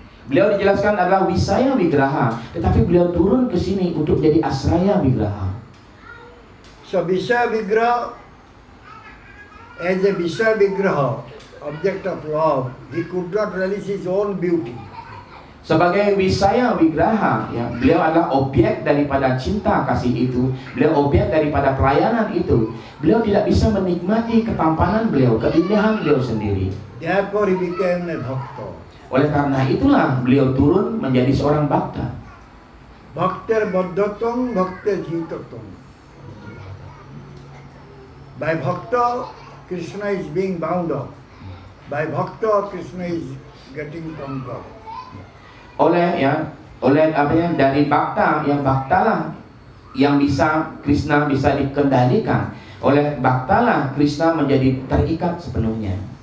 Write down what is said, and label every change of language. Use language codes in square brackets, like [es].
[id] Beliau dijelaskan adalah Wisaya Vigraha, tetapi beliau turun ke sini untuk jadi Asraya Vigraha. [en] So Visaya Vigraha, as a Visaya Vigraha, object of love, he could not realize his own beauty. [id] Sebagai Wisaya Vigraha, ya, beliau adalah objek daripada cinta kasih itu. Beliau objek daripada pelayanan itu. Beliau tidak bisa menikmati ketampanan beliau, keindahan beliau sendiri. [en] Therefore he became a bhakta. [id] Oleh karena itulah beliau turun menjadi seorang bhakta. [sa] Bhakter baddhatam, bhakter jitatam. [en] By bhakta, Krishna is being bound up. By bhakta, Krishna is getting conquered. [id] Oleh dari bhakta, yang bhaktalah yang bisa Krishna bisa dikendalikan. Oleh bhaktalah Krishna menjadi terikat sepenuhnya.